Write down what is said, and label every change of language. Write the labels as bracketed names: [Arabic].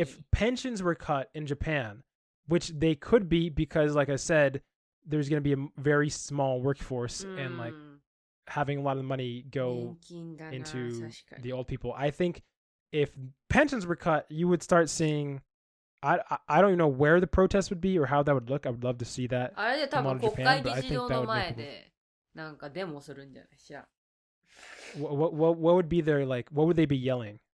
[English] If pensions were cut in Japan, which they could be because, like I said, there's going to be a very small workforce and like having a lot of the money go into the old people. I think if pensions were cut, you would start seeing, I don't even know where the protests would be or how that would look. I would love to see that. [Japanese] あれで多分国会議事堂の前でなんかデモするんじゃない？知らん。 [English] What would be their like? What would they be yelling?